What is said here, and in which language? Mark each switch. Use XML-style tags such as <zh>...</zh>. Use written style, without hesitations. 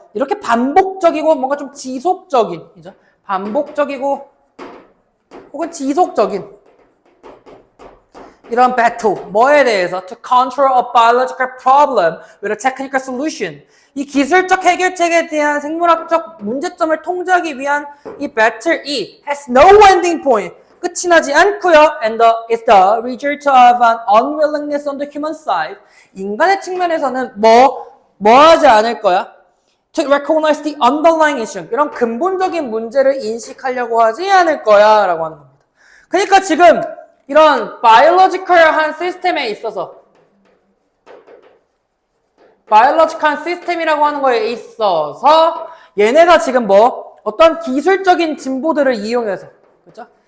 <ko>이렇게 반복적이고 뭔가 좀 지속적인, 그죠? 반복적이고 혹은 지속적인 이런 battle. 뭐에 대해서?</ko> <en>To control a biological problem with a technical solution.</en> <ko>이 기술적 해결책에 대한 생물학적 문제점을 통제하기 위한 이 battle이</ko> <en>has no ending point.</en> <ko>끝이 나지 않고요.</ko> <en>And it's the result of an unwillingness on the human side.</en> <ko>인간의 측면에서는 뭐 하지 않을 거야?</ko> <en>To recognize the underlying issue.</en> <ko>이런 근본적인 문제를 인식하려고 하지 않을 거야. 라고 하는 겁니다. 그러니까 지금 이런 바이올로지컬한 시스템에 있어서 바이올로지컬한 시스템이라고 하는 거에 있어서 얘네가 지금 어떤 기술적인 진보들을 이용해서 그렇죠?</ko>